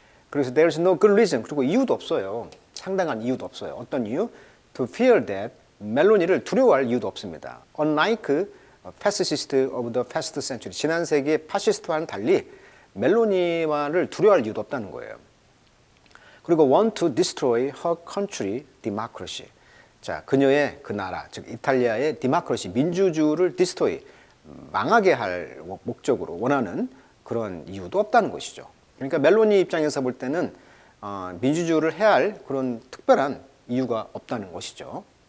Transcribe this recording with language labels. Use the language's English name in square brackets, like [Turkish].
[Korean] 그래서 [English] there's no good reason, [Korean] 그리고 이유도 없어요. 상당한 이유도 없어요. 어떤 이유? [English] To fear that, [Korean] 멜로니를 두려워할 이유도 없습니다. [English] Unlike fascist of the past century, [Korean] 지난 세기의 파시스트와는 달리 멜로니와를 두려워할 이유도 없다는 거예요. [English] 그리고 want to destroy her country democracy. [Korean] 자, 그녀의 그 나라, 즉 이탈리아의 디마크러시, 민주주의를 디스토이, 망하게 할 목적으로 원하는 그런 이유도 없다는 것이죠. 그러니까 멜로니 입장에서 볼 때는 민주주의를 해야 할 그런 특별한 이유가 없다는 것이죠.